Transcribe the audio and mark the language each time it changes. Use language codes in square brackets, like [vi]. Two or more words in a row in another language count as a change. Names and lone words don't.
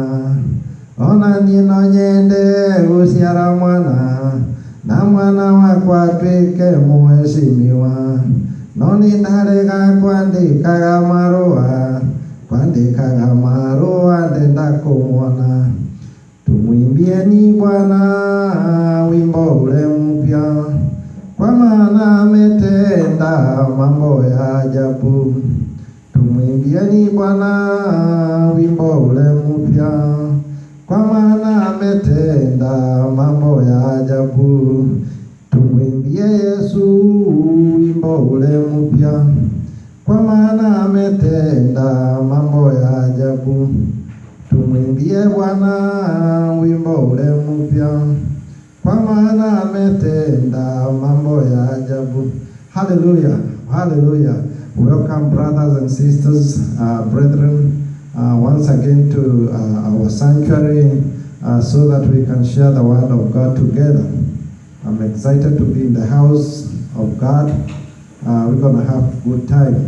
[ki] Ona niĩ no nyende gũciara mwana, na mwana wakwa atuĩke mũheshimiwa, no nĩ ndarega kwandĩkaga marũa ndenda kũmwona. [sw] Tumwimbieni Bwana wimbo ule mpya, kwa maana ametenda mambo ya ajabu. Tumwimbieni Bwana wimbo ule mpya, kwa maana ametenda mambo ya ajabu. Tumwimbie Yesu wimbo ule mpya, kwa maana ametenda mambo ya ajabu. Tumwimbie Bwana wimbo ule mpya, kwa maana ametenda mambo ya ajabu. [en] Hallelujah, hallelujah. Welcome brothers and sisters, brethren, once again to our sanctuary, so that we can share the word of God together. I'm excited to be in the house of God. We're going to have a good time.